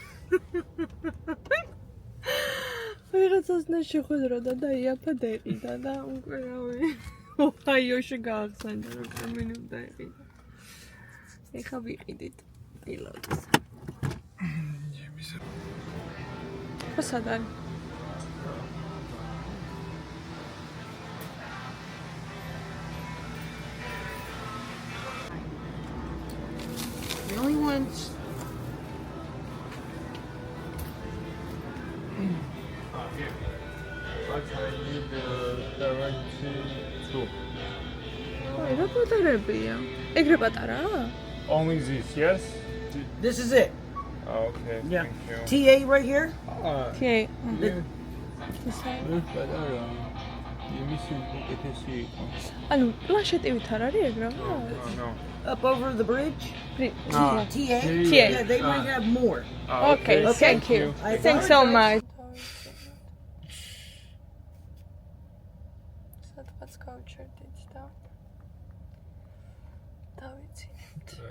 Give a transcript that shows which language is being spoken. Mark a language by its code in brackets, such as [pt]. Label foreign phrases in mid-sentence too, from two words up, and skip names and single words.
[ka] ვიღაცას შეხვედროდა და იაფა დაიყიდა და უკვე რავი ოჰაიოში გაახსენდა რომ გორმინი უნდა იყიდა. ეხა ვიყიდით პილოტს. სად არის? [en] the only ones [ka] აი, რა პატარებია? ეგრე პატარაა? [en] Only this, yes? this is it. Okay, Yeah. thank you. TA right here. [ka] კი. ანუ პლანშეტივით არ არის ეგ რა? [en] No. Up over the bridge. Ah. TA. TA. Yeah, they might have more. Okay, thank you. I Thanks so apologize. much. [ka] სადღაც გავჩერდით და დავიცინებთ.